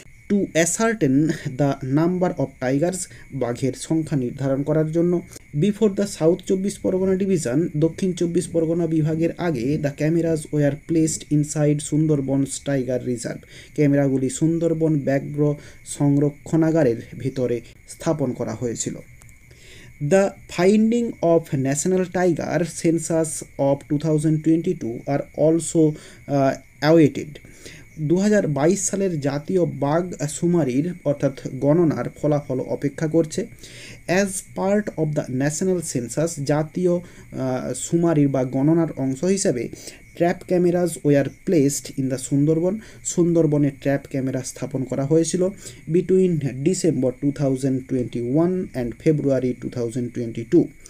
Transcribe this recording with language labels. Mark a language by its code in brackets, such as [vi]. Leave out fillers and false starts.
[en] to ascertain the number of tigers, [bn] বাঘের সংখ্যা নির্ধারণ করার জন্য। [en] before the south 24 Pargana division, [bn] দক্ষিণ 24 পরগনা বিভাগের আগে [en] the cameras were placed inside Sundarbans tiger reserve, [bn] ক্যামেরাগুলি Sundarban ব্যাঘ্র সংরক্ষণাগারের ভিতরে স্থাপন করা হয়েছিল। [en] The finding of national tiger census of 2022 are also awaited. [bn] 2022 সালের জাতীয় বাঘ শুমারির অর্থাৎ গণনার ফলাফল অপেক্ষা করছে। [en] as part of the national census, [bn] জাতীয় শুমারির বা গণনার অংশ হিসেবে [en] trap cameras were placed in the Sundarban, [bn] সুন্দরবনে ট্র্যাপ ক্যামেরা স্থাপন করা হয়েছিল [en] Between December 2021 and February 2022।